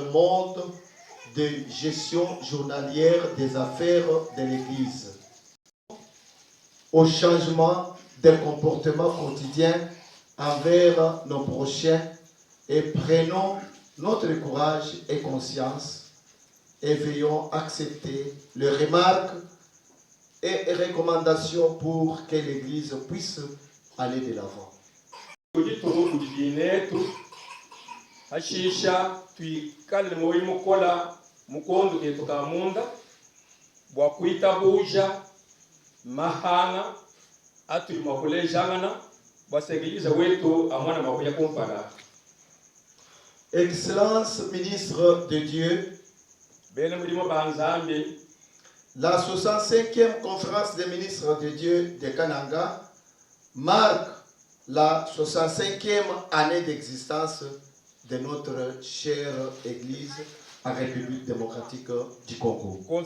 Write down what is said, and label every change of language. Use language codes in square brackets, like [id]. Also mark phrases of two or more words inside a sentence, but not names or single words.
[fr] monde de gestion journalière des affaires de l'Église, au changement des comportements quotidiens envers nos prochains et prenons notre courage et conscience et veillons accepter les remarques et recommandations pour que l'Église puisse aller de l'avant. [lu] Hashisha tuikale moyi mukola mukondo ketu kamunda bwa kuita buja mahana atu makulejana basekiliza wetu amwana makuya kumpara. [fr] Excellence ministre de Dieu, la 65e conférence des ministres de Dieu de Kananga marque la 65e année d'existence de notre chère Église en République démocratique du Congo.